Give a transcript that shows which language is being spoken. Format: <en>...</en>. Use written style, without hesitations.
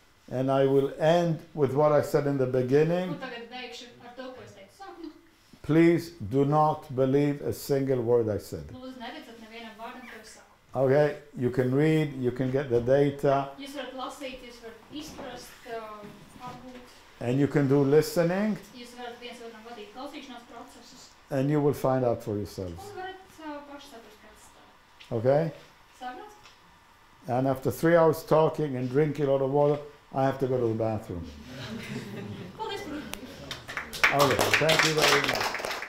<en>and I will end with what I said in the beginning.</en> <lv>Un tagad beigšu ar to, ko es teicu sākumā.</lv> <en>Please do not believe a single word I said.</en> <lv>Lūdzu, neticat nevienam vārdam, ko es saku.</lv> <en>Okay, you can read, you can get the data,</en> <lv>Jūs varat lasīt, jūs varat izprast, apgūt,</lv> <en>and you can do listening,</en> <lv>jūs varat viens otram vadīt klausīšanās procesus,</lv> <en>and you will find out for yourselves.</en> <lv>un varat paši saprast, kāds tā.</lv> <en>Okay?</en> <lv>Saprāt?</lv> <en>And after 3 hours talking and drinking a lot of water, I have to go to the bathroom.</en> <lv>Paldies par uzmanību.</lv> <en>Okay, thank you very much.</en>